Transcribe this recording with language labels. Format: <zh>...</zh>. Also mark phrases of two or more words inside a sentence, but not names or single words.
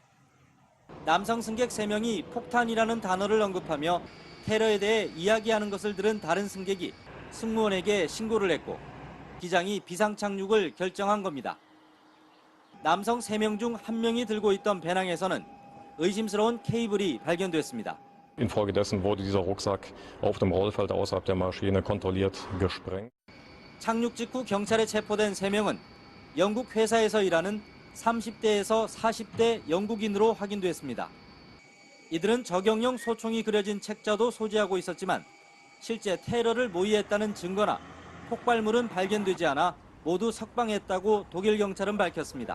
<ko>남성 승객 3명이 폭탄이라는 단어를 언급하며 테러에 대해 이야기하는 것을 들은 다른 승객이 승무원에게 신고를 했고 기장이 비상 착륙을 결정한 겁니다. 남성 3명 중 1명이 들고 있던 배낭에서는 의심스러운 케이블이 발견됐습니다.</ko> <de>Infolgedessen wurde dieser Rucksack auf dem Rollfeld außerhalb der Maschine kontrolliert gesprengt.</de> <ko>착륙 직후 경찰에 체포된 3명은 영국 회사에서 일하는 30대에서 40대 영국인으로 확인됐습니다. 이들은 적용형 소총이 그려진 책자도 소지하고 있었지만 실제 테러를 모의했다는 증거나 폭발물은 발견되지 않아 모두 석방했다고 독일 경찰은 밝혔습니다.</ko>